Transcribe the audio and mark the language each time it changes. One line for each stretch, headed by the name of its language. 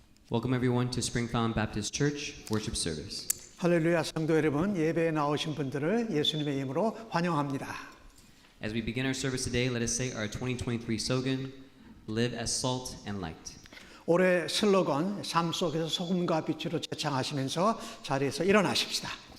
English: Welcome everyone to Springfound Baptist Church worship service.
Korean: 할렐루야 성도 여러분, 예배에 나오신 분들을 예수님의 이름으로 환영합니다.
English: As we begin our service today, let us say our 2023 slogan, Live as Salt and Light.
Korean: 올해 슬로건 삶 속에서 소금과 빛으로 제창하시면서 자리에서 일어나십시다.